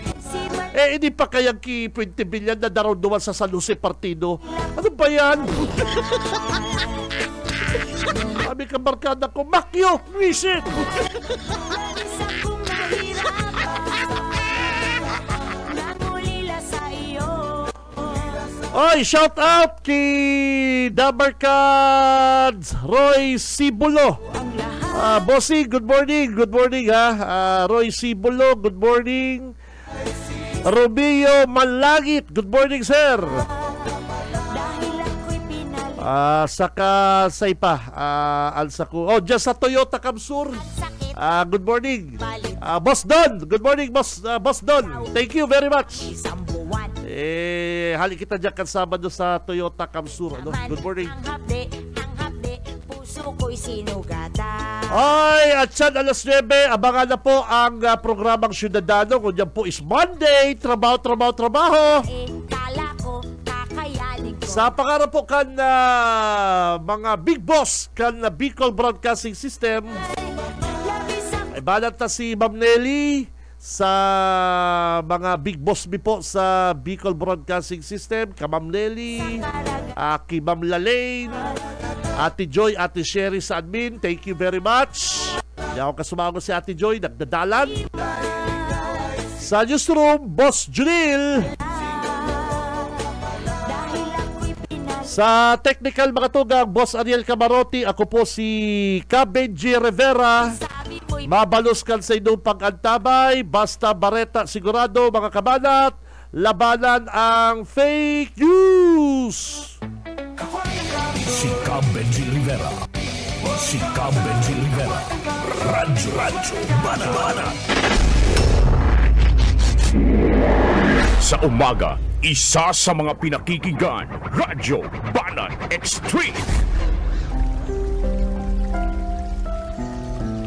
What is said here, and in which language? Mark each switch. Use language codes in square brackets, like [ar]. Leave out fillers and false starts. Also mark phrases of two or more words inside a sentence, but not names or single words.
[bik] Hindi pa kayang ki 20 billion na daraw duwal sa San Jose Partido. Ano ba yan? Sabi ka barkada ko, Makyo, visit! Oy, [en] shout out [bik] kay Dabarkads Roy Sibulo. [en] Bossy, good morning. Good morning ha. Roy Sibulo, good morning. Romeo Malangit, good morning sir. [bik] Saka Saipa, Alsaku. Dyan sa Toyota Kamsur. [en] Good morning. Boss Don, good morning Boss Don. Thank you very much. [bik] Hali kita dyan kan Sabado sa Toyota Kamsur. [en] Good morning. [tl] At yan alas 9, abangan na po ang programang Syudadano. Kung yan po is Monday, trabaho. [bik] Sa pangarap po kan mga [en] big boss [bik] kan Bicol Broadcasting System, ay balat na si Ma'am Nelly sa mga [en] big boss [bik] mi po sa Bicol Broadcasting System, ka Ma'am Nelly, ki Ma'am Lalaine, Ate Joy, Ate Sherry sa admin, [en] thank you very much. [bik] Hindi ako kasumago si Ate Joy, nagdadalan. Sa newsroom, Boss Junil. Sa technical mga tugang, Boss Ariel Camarotti, ako po si Benji Rivera. Mabalos kan sa inyong pag-antabay, basta bareta sigurado mga kabanat, labanan ang [en] fake news. [bik] Si Benji Rivera. Si Benji Rivera. Radyo Bana. [tl] Sa umaga, isa sa mga pinakikinggan, Radyo Banan Extreme.